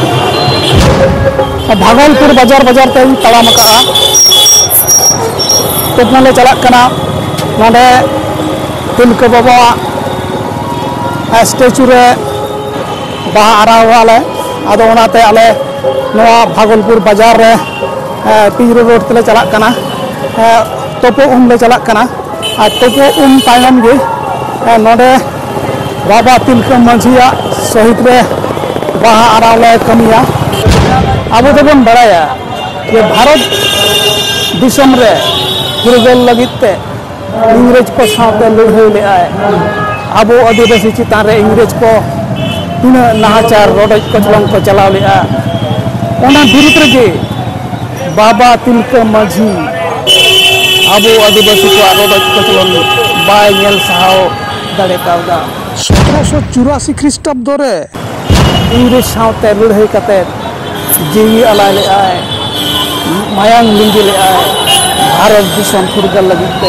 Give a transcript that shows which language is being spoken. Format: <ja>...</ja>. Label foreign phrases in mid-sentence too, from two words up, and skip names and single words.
<sat>भागलपुर बाजार बाजार ते तड़ाम का तुमले चलक कना नोडे तिलका बाबा स्टेचू रे बाहा आरावाले आदो ओनाते आले नोआ भागलपुर बाजार रे पिंजरो रोड तले चलक कना तोपो ले चलक कना आ तोपो तायम गे नोडे बाबा तिलका माझिया शहीद रे बाहा आरावले कमिया। अब दोबन बड़ाया ये भारत दिसम रे फुरगल लगिते इंग्रेज को साथे लड़ाई ले आए। अब आदिवासी चितान रे इंग्रेज को तीना नाहाचार रोडज कचलम को चलाव ले आ ओना बिरुद्ध रे बाबा तिलका माझी अब आदिवासी को रोडज कचलम बाय नेल साहाव दाड़े कावदा। 1784 ख्रीष्टाब्द रे इंग्रेज साथे लड़ाई कते जीवी अलाय ले आए मायांग लिंगी ले आए भारत दिसम फुरगल लगिते।</sat>